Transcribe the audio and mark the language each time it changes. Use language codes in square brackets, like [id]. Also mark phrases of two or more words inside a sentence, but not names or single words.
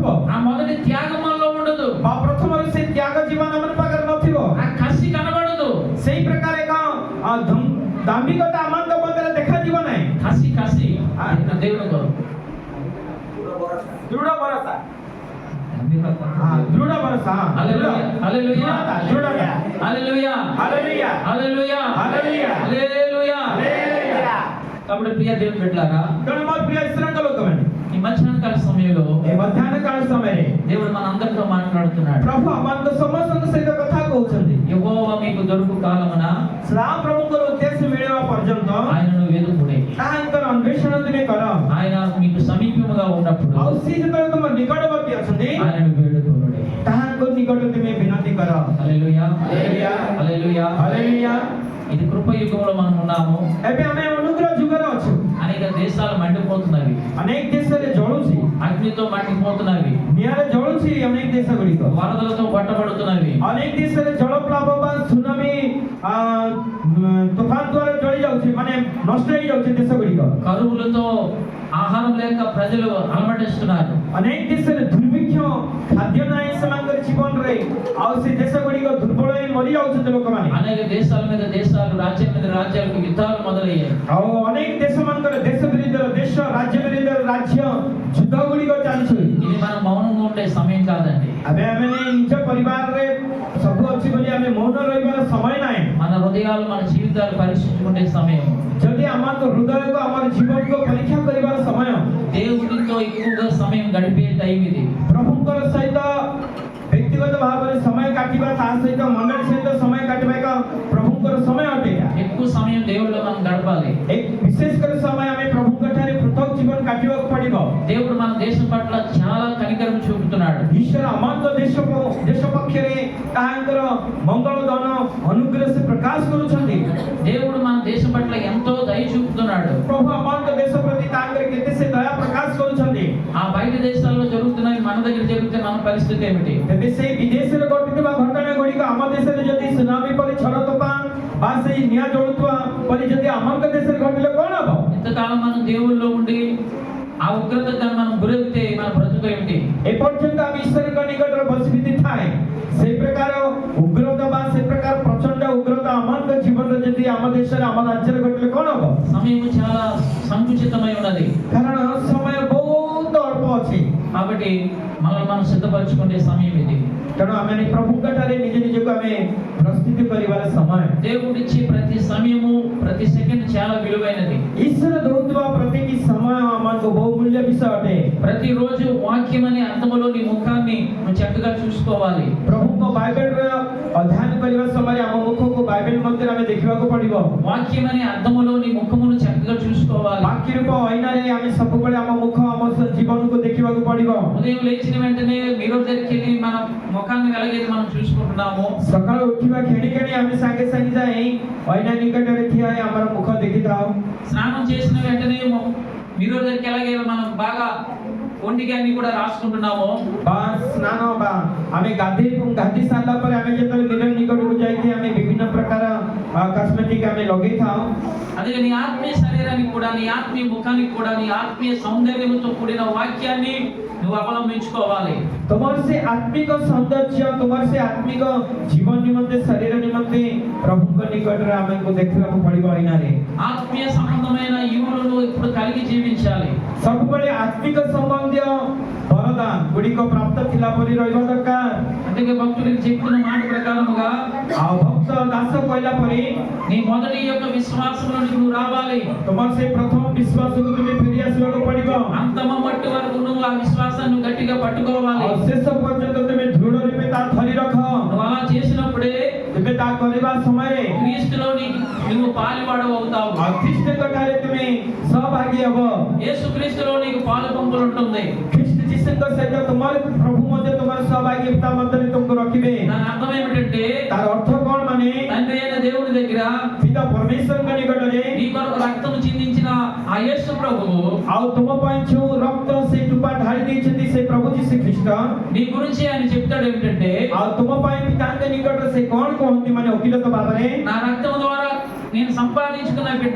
[te] ఆ మొదటి త్యాగం మనలో ఉండదు [or] ବା ପ୍ରଥମରୁ ସେ ତ୍ୟାଗ ଜୀବନ ଆମ ପାଖରେ ନଥିବ [te] ఆ కసి కనబడదు [or] ସେଇ ପ୍ରକାର ଏକ ଦାମ୍ଭିକତା ଆମଙ୍କ ମଧ୍ୟରେ ଦେଖାଯିବ ନାହିଁ [te] కసి కసి దేవుని కొరకు [or] ଦୃଢ଼ ଭରସା ଦୃଢ଼ ଭରସା [te] హల్లెలూయా హల్లెలూయా [or] ଦୃଢ଼ତା [te] హల్లెలూయా [or] ହାଲେଲୁୟା [te] హల్లెలూయా [or] ହାଲେଲୁୟା [te] హల్లెలూయా [or] ହାଲେଲୁୟା [te] కాబట్టి ప్రియ దేవుని బిడ్డలారా [or] ତେଣୁ ମୋର ପ୍ରିୟ ଈଶ୍ୱରଙ୍କ ଲୋକମାନେ [te] ఈ మధ్యాహ్న కాల సమయంలో [or] ଏ ମଧ୍ୟାହ୍ନ କାଳ ସମୟରେ [te] దేవుడు మన అందరితో మాట్లాడుతున్నాడు [or] ପ୍ରଭୁ ଆମମାନଙ୍କ ସମସ୍ତଙ୍କ ସହିତ କଥା କହୁଛନ୍ତି [te] యెహోవా మీకు దొరుకు కాలమున [or] ଶ୍ରାମ ପ୍ରଭୁଙ୍କର ଉଦ୍ଦେଶ୍ୟ ମିଳିବା ପର୍ଯ୍ୟନ୍ତ [te] ఆయనను వెదుకుడే [or] ତାହାଙ୍କର ଅନ୍ୱେଷଣ ତୁମେ କର [te] ఆయన మీకు సమీపముగా ఉన్నప్పుడు [or] ଆଉ ସେ ଯେତେବେଳେ ତୁମ ନିକଟବର୍ତ୍ତୀ ଅଛନ୍ତି [te] ఆయనను వేడుకొనుడే [or] ତାହାଙ୍କ ନିକଟ ତୁମେ ବିନତି କର [te] హల్లెలూయా హల్లెలూయా హల్లెలూయా [or] ହାଲେଲୁୟା [te] ఇది కృప యుగంలో మనం ఉన్నాము [or] ଏବେ ଆମେ ଅନୁଗ୍ରହ ଯୁଗରେ ଅଛୁ [te] అనేక దేశాలు మండిపోతున్నవి [or] ଅନେକ ଦେଶରେ ଜଳୁଛି [te] అగ్నితో మండిపోతున్నవి [or] ନିଆଁରେ ଜଳୁଛି ଅନେକ ଦେଶ ଗୁଡ଼ିକ [te] వరదలతో పట్టబడుతున్నవి [or] ଅନେକ ଦେଶରେ ଜଳପ୍ଲାବ ବା ସୁନାମି ତୋଫାନ ଦ୍ୱାରା ଜଳି ଯାଉଛି ମାନେ ନଷ୍ଟ ହେଇଯାଉଛି ଦେଶ ଗୁଡ଼ିକ [te] కరువులతో ఆహారం లేక ప్రజలు అలమటిస్తున్నారు [or] ଅନେକ ଦେଶରେ ଦୁର୍ଭିକ୍ଷ ଖାଦ୍ୟ ନାହିଁ ସେମାନଙ୍କର ଜୀବନରେ ଆଉ ସେ ଦେଶ ଗୁଡ଼ିକ ଦୁର୍ବଳ ହେଇ ମରି ଯାଉଛନ୍ତି ଲୋକମାନେ [te] అనేక దేశాల మీద దేశాలు రాజ్యం మీద రాజ్యాలకు యుద్ధాలు మొదలయ్యాయి [or] ଆଉ ଅନେକ ଦେଶ ମାନଙ୍କର ଦେଶ ବିରୁଦ୍ଧରେ ଦେଶ ରାଜ୍ୟ ବିରୁଦ୍ଧରେ ରାଜ୍ୟ ଯୁଦ୍ଧ ଗୁଡ଼ିକ ଚାଲିଛି [te] ఇది మనం మౌనంగా ఉండే సమయం కాదండి [or] ଆମେ ନିଜ ପରିବାରରେ ସବୁ ଅଛି ବୋଲି ଆମେ ମୌନ ରହିବାର ସମୟ ନାହିଁ [te] మన హృదయాలు మన జీవితాలు పరీక్షించుకునే సమయం [or] ଯଦି ଆମର ହୃଦୟକୁ ଆମର ଜୀବନକୁ ପରୀକ୍ଷା କରିବାର ସମୟ [te] దేవుడితో ఎక్కువగా సమయం గడిపే టైం ఇది [or] ପ୍ରଭୁଙ୍କର ସହିତ ବ୍ୟକ୍ତିଗତ ଭାବରେ ସମୟ କାଟିବା ତା ସହିତ ମଣ୍ଡଳୀ ସହିତ ସମୟ କାଟିବା ଏକ ପ୍ରଭୁଙ୍କର ସମୟ ଅଟେ [te] ఎక్కువ సమయం దేవుడిలో మనం గడపాలి [or] ବିଶେଷ କରି ସମୟ ଆମେ ପ୍ରଭୁଙ୍କ ଠାରେ ପୃଥକ ଜୀବନ କାଟିବାକୁ ପଡ଼ିବ [te] దేవుడు మన దేశం పట్ల చాలా కనికరం చూపుతున్నాడు [or] ଈଶ୍ୱର ଆମଙ୍କ ଦେଶ ପକ୍ଷରେ ତାହାଙ୍କର ମଙ୍ଗଳ ଦାନ ଅନୁଗ୍ରହ ସେ ପ୍ରକାଶ କରୁଛନ୍ତି [te] దేవుడు మన దేశం పట్ల ఎంతో దయ చూపుతున్నాడు [or] ପ୍ରଭୁ ଆମଙ୍କ ଦେଶ ପ୍ରତି ତାଙ୍କର କେତେ ସେ ଦୟା ପ୍ରକାଶ କରୁଛନ୍ତି [te] ఆ బయట దేశాల్లో జరుగుతున్నవి మన దగ్గర జరుగుతున్న మన పరిస్థితి ఏమిటి [or] ତେବେ ସେଇ ବିଦେଶରେ ଘଟୁଥିବା ଘଟଣା ଗୁଡ଼ିକ ଆମ ଦେଶରେ ଯଦି ସୁନାମି ପରି ଝଡ଼ ତୋଫାନ ବା ସେଇ ନିଆଁ ଜଳୁଥିବା ପରି ଯଦି ଆମଙ୍କ ଦେଶରେ ଘଟିଲେ କଣ ହବ [te] ఇంతకాలం మనం దేవుళ్ళలో ఉండి ఆ ఉగ్రతకు మనం గురైతే మన బ్రతుకు ఏమిటి [or] ଏପର୍ଯ୍ୟନ୍ତ ଆମେ ଈଶ୍ୱରଙ୍କ ନିକଟରେ ବସିବିତି ଥାଏ ସେଇ ପ୍ରକାର ଉଗ୍ରତା ବା ସେ ପ୍ରକାର ପ୍ରଚଣ୍ଡ ଉଗ୍ରତା ଆମଙ୍କ ଜୀବନରେ ଯଦି ଆମ ଦେଶରେ ଆମ ରାଜ୍ୟରେ ଘଟିଲେ କଣ ହବ [te] సమయం చాలా సంకుచితమై ఉన్నది [or] କାରଣ ସମୟ ବହୁତ ଅଳ୍ପ ଅଛି [te] కాబట్టి మనల్ని మనం సిద్ధపరచుకునే సమయం ఇది [or] ତେଣୁ ଆମେ ପ୍ରଭୁଙ୍କ ଠାରେ ନିଜ ନିଜକୁ ଆମେ ପ୍ରସ୍ତୁତି କରିବାର ସମୟ [te] దేవుడిచ్చే ప్రతి సమయము ప్రతి సెకండ్ చాలా విలువైనది [or] ଈଶ୍ୱର ଦଉଥିବା ପ୍ରତିଟି ସମୟ ଆମକୁ ବହୁମୂଲ୍ୟ ବିଷୟ ଅଟେ [te] ప్రతిరోజు వాక్యం అనే అర్థములో నీ ముఖాన్ని నువ్వు చక్కగా చూసుకోవాలి [or] ପ୍ରଭୁଙ୍କ ବାଇବେଲର ଅଧ୍ୟୟନ କରିବା ସମୟରେ ଆମ ମୁଖକୁ ବାଇବେଲ ମଧ୍ୟରେ ଆମେ ଦେଖିବାକୁ ପଡ଼ିବ [te] వాక్యం అనే అర్థములో నీ ముఖమును చక్కగా చూసుకోవాలి [or] ବାକ୍ୟ ରୂପ ଅଇନାରେ ଆମେ ସବୁବେଳେ ଆମ ମୁଖ ଆମ ଜୀବନକୁ ଦେଖିବାକୁ ପଡ଼ିବ [te] ఉదయం లేచిన వెంటనే మిర్రర్ దగ్గరికి వెళ్ళి మన ముఖాన్ని వెలగేది మనం చూసుకుంటున్నాము [or] ସକାଳୁ ଉଠିବା କ୍ଷଣି କ୍ଷଣି ଆମେ ସାଙ୍ଗେ ସାଙ୍ଗେ ଯାଇ ଅଇନା ନିକଟରେ ଠିଆ ହୋଇ ଆମର ମୁଖ ଦେଖିଥାଉ [te] స్నానం చేసిన వెంటనే మిర్రర్ దగ్గరికి వెళ్ళగే మనం బాగా ఒంటికి అన్ని కూడా రాసుకుంటున్నాము [or] ବା ସ୍ନାନ ବା ଆମେ ଗାଧେଇ ସାରିଲା ପରେ ଆମେ ଯେତେବେଳେ ମିରର ନିକଟକୁ ଯାଇକି ଆମେ ବିଭିନ୍ନ ପ୍ରକାର କସ୍ମେଟିକ୍ ଆମେ ଲଗେଇଥାଉ [te] అదే నీ ఆత్మీయ శరీరానికి కూడా నీ ఆత్మీయ ముఖానికి కూడా నీ ఆత్మీయ సౌందర్యంతో కూడిన వాక్యాన్ని నువ్వు అవలంబించుకోవాలి [or] ତୁମର ସେ ଆତ୍ମିକ ସୌନ୍ଦର୍ଯ୍ୟ ତୁମର ସେ ଆତ୍ମିକ ଜୀବନ ନିମନ୍ତେ ଶରୀର ନିମନ୍ତେ ପ୍ରଭୁଙ୍କ ନିକଟରେ ଆମକୁ ଦେଖିବାକୁ ପଡ଼ିବ ଅଇନାରେ [te] ఆత్మీయ సంబంధమైన ఈవులను ఇప్పుడు కలిగి జీవించాలి. [or] ସବୁବେଳେ ଆତ୍ମିକ ସମ୍ବନ୍ଧୀୟ ବରଦାନ ଗୁଡ଼ିକ ପ୍ରାପ୍ତ ଥିଲା ପରି ରହିବା ଦରକାର। [te] అందుకే భక్తుడికి చెప్తున్న మాట ప్రకారముగా [or] ଆଉ ଭକ୍ତ ଦାସ କହିଲା ପରି [te] నీ మొదటి యొక్క విశ్వాసంలోనికి నువ్వు రావాలి. [or] ତୁମର ସେଇ ପ୍ରଥମ ବିଶ୍ୱାସକୁ ତୁମେ ଫେରି ଆସିବାକୁ ପଡ଼ିବ। [te] అంతమ మట్టి వరకు నువ్వు ఆ విశ్వాసాన్ని గట్టిగా పట్టుకోవాలి. [or] ଆଉ ଶେଷ ପର୍ଯ୍ୟନ୍ତ ତୁମେ ଦୃଢ଼ ରୂପେ ତା ଧରି ରଖ। [te] నువ్వు అలా చేసినప్పుడే [or] ତୁମେ ତା କରିବା ସମୟରେ [te] క్రీస్తులో నువ్వు పాలువాడవు అవుతావు. [or] ଆଉ ଖ୍ରୀଷ୍ଟଙ୍କ ଠାରେ ତୁମେ ସହଭାଗୀ ହେବ। [te] యేసు క్రీస్తులో నీకు పాలు పంపులు ఉంటుంది. [or] ଖ୍ରୀଷ୍ଟ ଯୀଶୁଙ୍କ ସହିତ ତୁମର ପ୍ରଭୁ ମଧ୍ୟ ତୁମର ସହଭାଗୀତା ମଧ୍ୟରେ ତୁମକୁ ରଖିବେ। [te] దాని అర్థం ఏమిటంటే [or] ତାର ଅର୍ଥ କ'ଣ ମାନେ [te] తండ్రి అయిన దేవుని దగ్గర [or] ପିତା ପରମେଶ୍ୱରଙ୍କ ନିକଟରେ [te] నీ కొరకు రక్తం చిందించిన ఆ యేసు ప్రభువు [or] ଆଉ ତୁମ ପାଇଁ ଯେଉଁ ରକ୍ତ ସେ ଟୁପା ଢାଳି ଦେଇଛନ୍ତି ସେ ପ୍ରଭୁ ଯୀଶୁ ଖ୍ରୀଷ୍ଟ [te] నీ గురించి ఆయన చెప్తాడు ఏమిటంటే [or] ଆଉ ତୁମ ପାଇଁ ପିତାଙ୍କ ନିକଟରେ ସେ କ'ଣ କହନ୍ତି ମାନେ ଓକିଲତ ଭାବରେ [te] నా రక్తం ద్వారా నేను సంపాదించుకున్న బిడ్డ